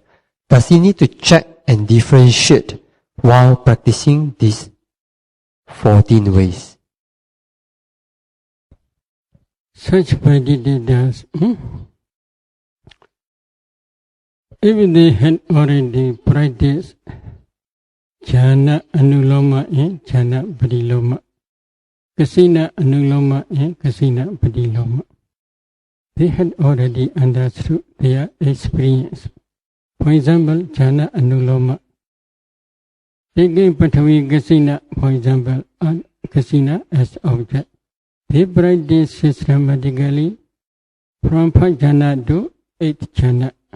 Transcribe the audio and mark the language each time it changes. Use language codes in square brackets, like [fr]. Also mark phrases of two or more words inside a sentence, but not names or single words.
[en] Does he need to check and differentiate while practicing these 14 ways? Such meditators, if they had already practiced [pi] jhana anuloma [en] and [pi] jhana pariloma, kasina anuloma [en] and [pi] kasina pariloma, [en] they had already understood their experience. For example, [pi] jhana anuloma, [en] taking [pi] Pathavi kasina, [en] for example, kasina as object, they practice systematically from 5 jhana to 8 jhana.